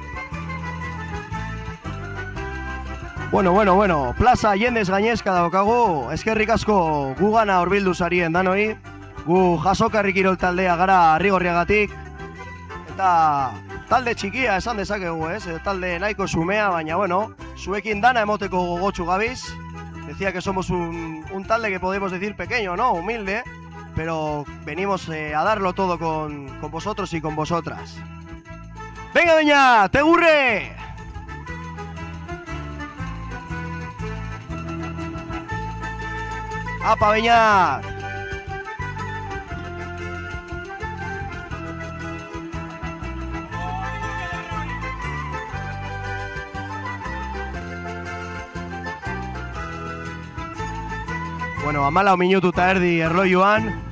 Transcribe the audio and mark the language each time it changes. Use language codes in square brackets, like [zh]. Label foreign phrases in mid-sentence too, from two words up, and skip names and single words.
[eu] Bueno, plaza jendez gainezka daukagu, eskerrik asko gugana hurbildu zarien danoi, gu Jasokarri kirol taldea gara Arrigorriagatik, eta talde txikia esan dezakegu, talde nahiko xumea, baina bueno, zuekin dana emoteko gogotsu gabiz. [es] Decía que somos un talde que podemos decir pequeño, ¿no? Humilde, pero venimos a darlo todo con vosotros y con vosotras. ¡Venga, [eu] Beñat! ¡Tegurre! ¡Apa, Beñat! Bueno, 14 minutu eta erdi erlojuan.